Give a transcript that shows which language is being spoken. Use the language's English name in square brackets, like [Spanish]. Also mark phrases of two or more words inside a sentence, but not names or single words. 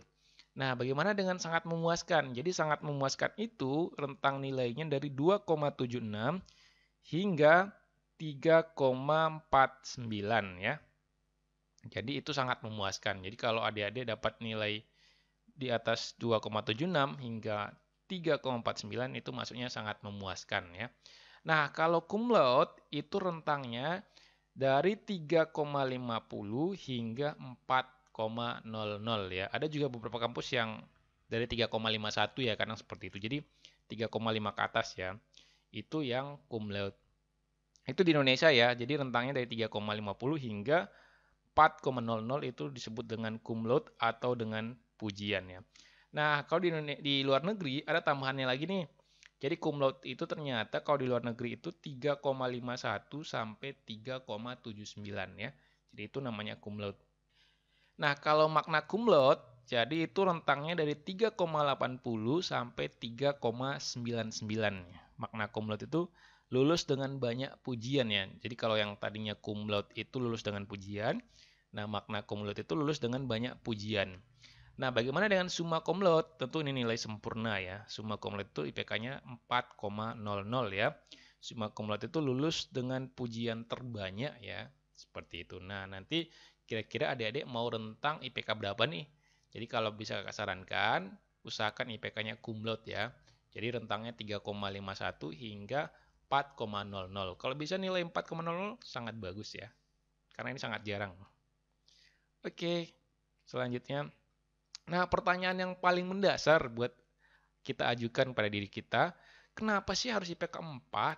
[Indonesian] Nah, bagaimana dengan sangat memuaskan? Jadi sangat memuaskan itu rentang nilainya dari 2,76 hingga 3,49 ya. Jadi itu sangat memuaskan. Jadi kalau adik-adik dapat nilai di atas 2,76 hingga 3,49 itu maksudnya sangat memuaskan ya. Nah, kalau [Latin] cum laude [Indonesian] itu rentangnya dari 3,50 hingga 4,00 ya. Ada juga beberapa kampus yang dari 3,51 ya, kadang seperti itu. Jadi 3,5 ke atas ya. Itu yang [Latin] cum laude. [Indonesian] Itu di Indonesia ya. Jadi rentangnya dari 3,50 hingga 4,00 itu disebut dengan [Latin] cum laude [Indonesian] atau dengan pujian ya. Nah, kalau di luar negeri ada tambahannya lagi nih. Jadi [Latin] cum laude [Indonesian] itu ternyata kalau di luar negeri itu 3,51 sampai 3,79 ya. Jadi itu namanya [Latin] cum laude. [Indonesian] Nah, kalau [Latin] magna cum laude [Indonesian] jadi itu rentangnya dari 3,80 sampai 3,99 ya. [Latin] Magna cum laude [Indonesian] itu lulus dengan banyak pujian ya. Jadi kalau yang tadinya [Latin] cum laude [Indonesian] itu lulus dengan pujian, nah [Latin] magna cum laude [Indonesian] itu lulus dengan banyak pujian. Nah, bagaimana dengan [Latin] summa cum laude? [Indonesian] Tentu ini nilai sempurna ya. [Latin] Summa cum laude [Indonesian] itu IPK-nya 4,00 ya. [Latin] Summa cum laude [Indonesian] itu lulus dengan pujian terbanyak ya. Seperti itu. Nah, nanti kira-kira adik-adik mau rentang IPK berapa nih? Jadi kalau bisa kakak sarankan, usahakan IPK-nya [Latin] cum laude [Indonesian] ya. Jadi rentangnya 3,51 hingga 4,00. Kalau bisa nilai 4,00 sangat bagus ya. Karena ini sangat jarang. Oke, selanjutnya. Nah, pertanyaan yang paling mendasar buat kita ajukan pada diri kita, kenapa sih harus IPK 4?